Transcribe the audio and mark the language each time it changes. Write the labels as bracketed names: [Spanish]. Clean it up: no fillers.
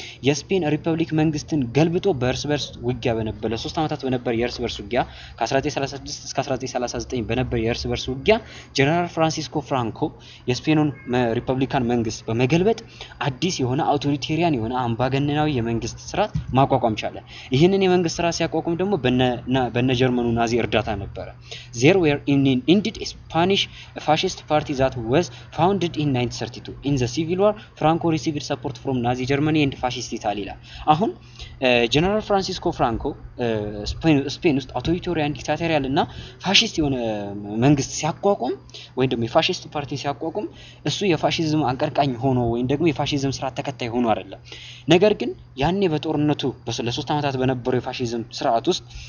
[Amharic] የስፔን ሪፐብሊክ መንግስትን ገልብጦ በእርስ በርስ ውጊያ በነበረ 3 ዓመታት በነበረ የእርስ በርስ ውጊያ ከ1936 እስከ 1939 በነበረ የእርስ በርስ ውጊያ ጀነራል ፍራንሲስኮ ፍራንኮ የስፔኑን ሪፐብሊካን መንግስት በመገልበጥ አዲስ የሆነ አውቶሪቴሪያን የሆነ አምባገነናዊ የመንግስት ስርዓት ማቋቋም ቻለ። ይህንን የመንግስት ስርዓት ሲያቋቁም ደግሞ በነ ጀርመኑ ናዚ እርዳታ ነበረ። [English] there were indeed a Spanish fascist party that was founded in 1932. In the Civil War, Franco received support from Nazi Germany and Fascist Italy. [Amharic] አሁን ጀነራል ፍራንሲስኮ ፍራንኮ ስፔን ውስጥ አውቶሪቴሪያን ዲክታቶሪያል እና ፋሺስት የሆነ መንግስት ሲያቋቁም ወይም ደግሞ የፋሺስት ፓርቲ ሲያቋቁም እሱ የፋሺዝም አንቀርቃኝ ሆኖ ወይም ደግሞ የፋሺዝም ስርዓት ተከታይ ሆኖ አይደለም። ነገር ግን ያኔ በጦርነቱ ለ3 ዓመታት በነበረው የፋሺዝም ስርዓት ውስጥ